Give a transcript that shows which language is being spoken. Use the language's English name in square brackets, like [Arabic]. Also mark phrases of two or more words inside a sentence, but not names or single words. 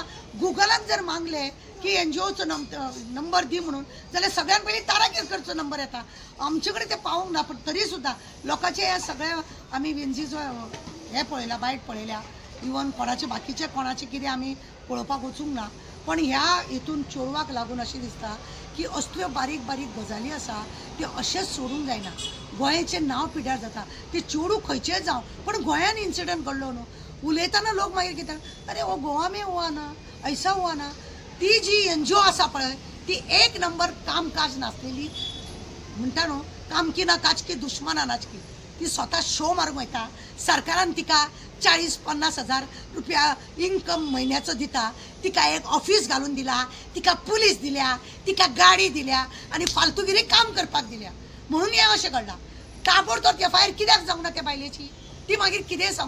[Konkani] गुगलाक जर मागले की NGOचो नंबर दी म्हणून जाल्यार सगळ्यान पयलीं तारा केरकरचो नंबर येता, आमचे कडेन ते पावूंक ना, पण तरी सुद्दां लोकांचे हे सगळे आमी विंझीचो हे पळयला वायट पळयल्या, इवन कोणाचे बाकीचे कोणाचे कितें आमी पळोवपाक वचूंक ना, पण ह्या हितून चेडवाक लागून अशें दिसता की असल्यो बारीक बारीक गजाली आसा त्यो अशेंच सोडूंक जायना। गोंयचें नांव पिड्ड्यार जाता, ते चेडूं खंयचेंय जावं पण गोंयान इन्सिडंट घडलो न्हू उलयतना लोक मागीर कित्याक [Hindi] अरे वो गोवा में हुआ ना, ऐसा हुआ ना। [Konkani] ती जी NGO आसा पळय ती 1 नंबर कामकाज नासलेली म्हणटा न्हू, [Hindi] काम की ना काज की दुश्मन अनाज की, [Konkani] ती स्वता शो मारूंक वयता, सरकारान तिका 40-50 हजार रुपया इन्कम म्हयन्याचो दिता, तिका एक ऑफिस घालून दिला, तिका पुलीस दिल्या, तिका गाडी दिल्या आनी फालतूगिरी काम करपाक दिल्या म्हणून हें अशें घडलां। ताबडतोब FIR कित्याक जावंक ना त्या बायलेची, ती मागीर कितें सांगू।